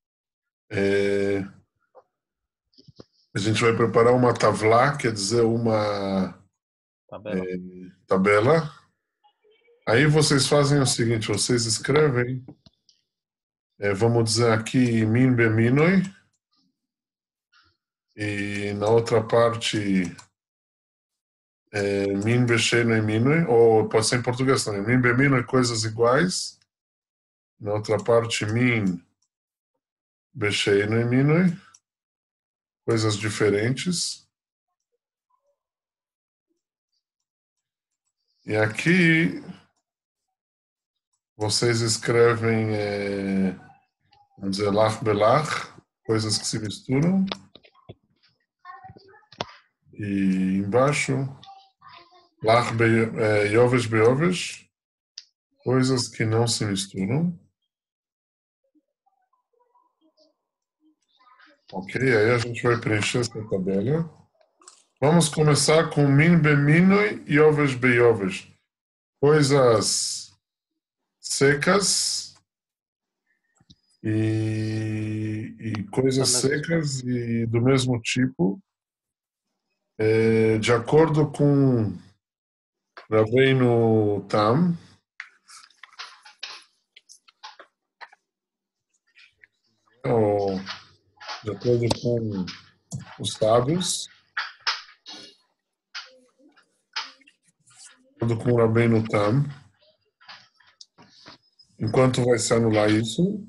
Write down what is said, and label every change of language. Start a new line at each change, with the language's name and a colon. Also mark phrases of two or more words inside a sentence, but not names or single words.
Portuguese: A gente vai preparar uma tavla, quer dizer, uma tabela. Aí vocês fazem o seguinte, vocês escrevem, vamos dizer aqui,
Hebrew: מין במינו,
Portuguese: e na outra parte,
Hebrew: מין בשאינו מינו,
Portuguese: ou pode ser em português também,
Hebrew: מין במינו,
Portuguese: coisas iguais, Na outra parte,
Hebrew: מין, בשאינו מינו,
Portuguese: coisas diferentes. E aqui vocês escrevem, vamos dizer,
Hebrew: לח בלח,
Portuguese: coisas que se misturam. E embaixo,
Hebrew: לח יבש ביבש,
Portuguese: coisas que não se misturam. Ok, aí a gente vai preencher essa tabela. Vamos começar com
Hebrew: מין במינו
Portuguese: e
Hebrew: יבש ביבש.
Portuguese: Coisas secas e coisas secas e do mesmo tipo. De acordo com Rabbeinu Tam, ou de acordo com os sábios, de acordo com o Rabbeinu Tam, enquanto vai se anular isso?